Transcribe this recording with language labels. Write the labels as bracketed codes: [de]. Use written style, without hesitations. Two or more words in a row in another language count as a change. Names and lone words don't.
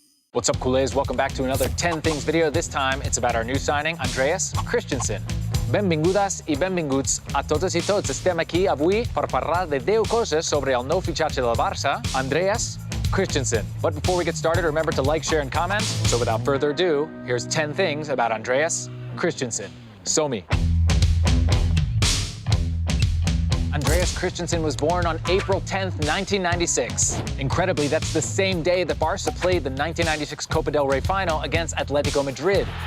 [en] What's up, culés? Welcome back to another 10 Things video. This time, it's about our new signing, Andreas Christensen. [ca] Benvingudes i benvinguts a totes i tots. Estem aquí avui per parlar de 10 coses sobre el nou fitxatge del Barça, Andreas Christensen. [en] But before we get started, remember to like, share, and comment. So without further ado, here's 10 things about Andreas Christensen. Som-hi. Andreas Christensen was born on April 10th, 1996. Incredibly, that's the same day that Barca played the 1996 Copa del Rey final against Atletico Madrid.